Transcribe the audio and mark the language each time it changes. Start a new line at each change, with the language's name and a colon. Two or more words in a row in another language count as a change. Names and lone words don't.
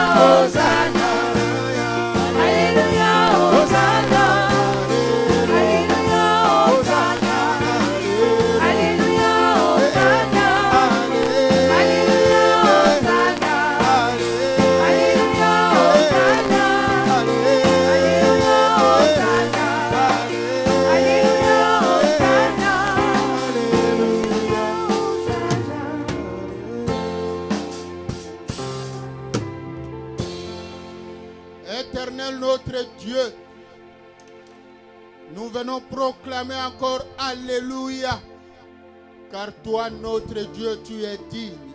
French: Hosanna. Alléluia. Hosanna. Alléluia. Hosanna. Alléluia. Hosanna. Alléluia. Hosanna. Alléluia. Hosanna. Alléluia. Éternel notre Dieu, nous venons proclamer encore Alléluia, car toi notre Dieu, tu es digne.